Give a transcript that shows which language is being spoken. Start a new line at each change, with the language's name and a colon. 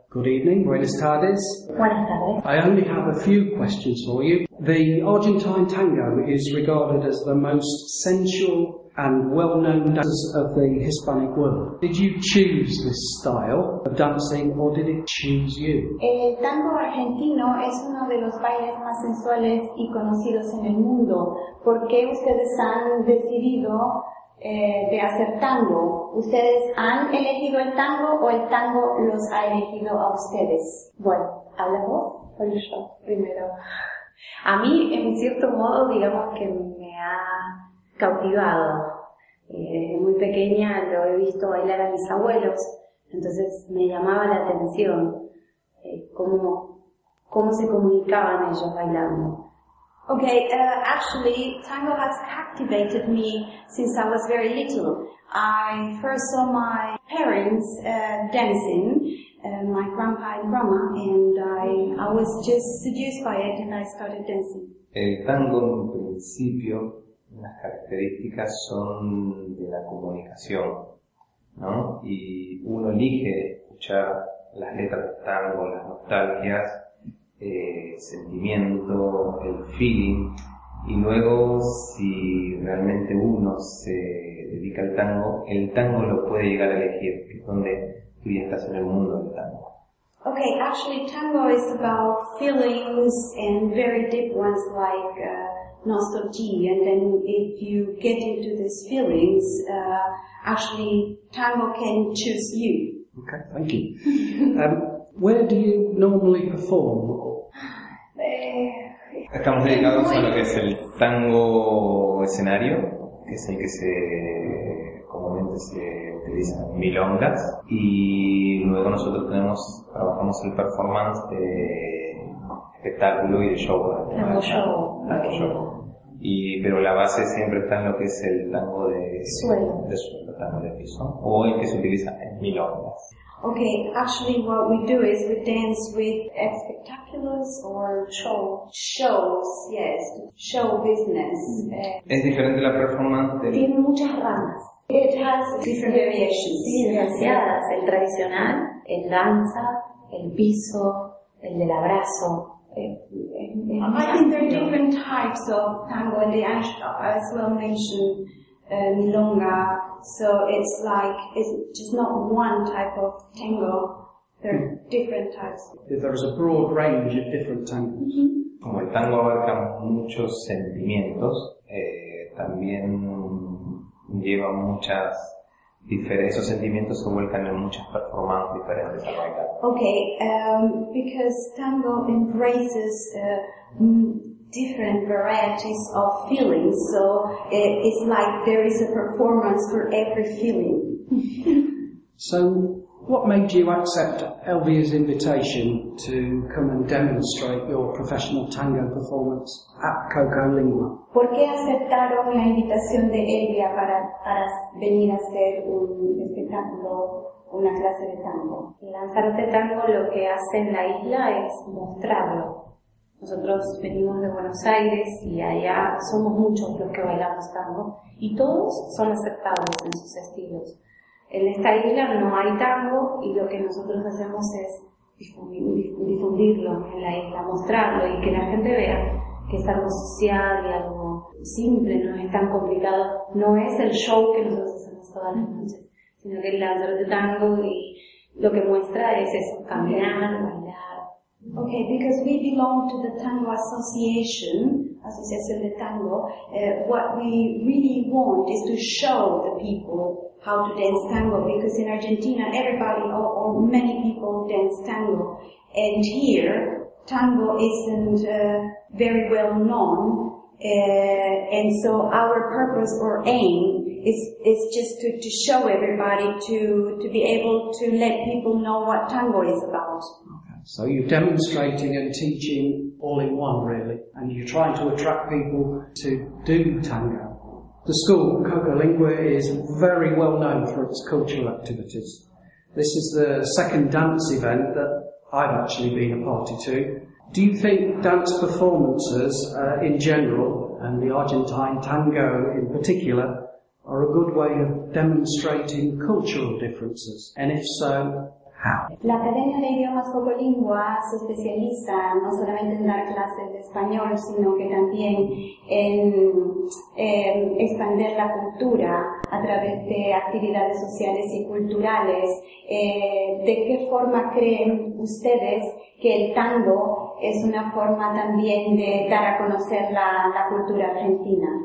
English: Good evening,
Spanish: buenas tardes. Buenas tardes.
English: I only have a few questions for you. The Argentine tango is regarded as the most sensual and well-known dancers of the Hispanic world. Did you choose this style of dancing, or did it choose you?
Spanish: El tango argentino es uno de los bailes más sensuales y conocidos en el mundo. ¿Por qué ustedes han decidido de hacer tango? ¿Ustedes han elegido el tango, o el tango los ha elegido a ustedes? Bueno, hablamos. Yo primero. A mí, en cierto modo, digamos que me ha cautivado. Desde muy pequeña lo he visto bailar a mis abuelos, entonces me llamaba la atención cómo se comunicaban ellos bailando.
English: Okay, actually, tango has captivated me since I was very little. I first saw my parents dancing, my grandpa and grandma, and I was just seduced by it and I started dancing.
Spanish: El tango, en principio, las características son de la comunicación, ¿no? Y uno elige escuchar las letras del tango, las nostalgias, sentimiento, el feeling, y luego si realmente uno se dedica al tango, el tango lo puede llegar a elegir, que es donde tú ya estás en el mundo del tango.
English: Okay, actually tango is about feelings and very deep ones like nostalgia, and then if you get into these feelings, actually tango can choose you. Okay, thank you. Where do you normally perform?
Spanish: Estamos dedicados a lo que es el tango escenario, que es el que se comúnmente se utiliza en milongas, y luego nosotros trabajamos el performance de espectáculo y de show. Tango show. Pero la base siempre está en lo que es el tango de suelo, tango de piso, o el que se utiliza en milongas.
English: Okay, actually what we do is we dance with espectaculos or shows, yes, show business.
Spanish: Es diferente la performance del... Tiene muchas ramas.
English: It has different variations.
Spanish: Sí, demasiadas. El tradicional, el danza, el piso, el del abrazo.
English: I think there are different types of tango, and they as well mentioned milonga. So it's like, it's just not one type of tango, there are different types. There is a broad range of different tangos. Mm-hmm.
Spanish: Como el tango abarca muchos sentimientos, también lleva muchas diferentes, esos sentimientos se vuelcan en muchas performances diferentes.
English: Okay, because tango embraces different varieties of feelings, so it's like there is a performance for every feeling. So, what made you accept Elvia's invitation to come and demonstrate your professional tango performance at Cocolingua?
Spanish: ¿Por qué aceptaron la invitación de Elvia para venir a hacer un espectáculo una clase de tango. Lanzarote Tango lo que hace en la isla es mostrarlo. Nosotros venimos de Buenos Aires y allá somos muchos los que bailamos tango y todos son aceptables en sus estilos. En esta isla no hay tango y lo que nosotros hacemos es difundirlo en la isla, mostrarlo y que la gente vea que es algo social y algo simple, no es tan complicado. No es el show que nosotros hacemos todas las noches, sino que el Lanzarote Tango y lo que muestra es eso, caminar, bailar.
English: Okay, because we belong to the Tango Association, Asociación de Tango, what we really want is to show the people how to dance tango, because in Argentina everybody or many people dance tango, and here tango isn't very well known, and so our purpose or aim is just to show everybody to be able to let people know what tango is about. Okay. So you're demonstrating and teaching all in one, really, and you're trying to attract people to do tango. The school, Coco Lingua, is very well known for its cultural activities. This is the second dance event that I've actually been a party to. Do you think dance performances in general, and the Argentine tango in particular, are a good way of demonstrating cultural differences? And if so, how?
Spanish: La Academia de Idiomas Coco Lingua se especializa no solamente en dar clases de español, sino que también en expandir la cultura a través de actividades sociales y culturales. ¿De qué forma creen ustedes que el tango es una forma también de dar a conocer la cultura argentina?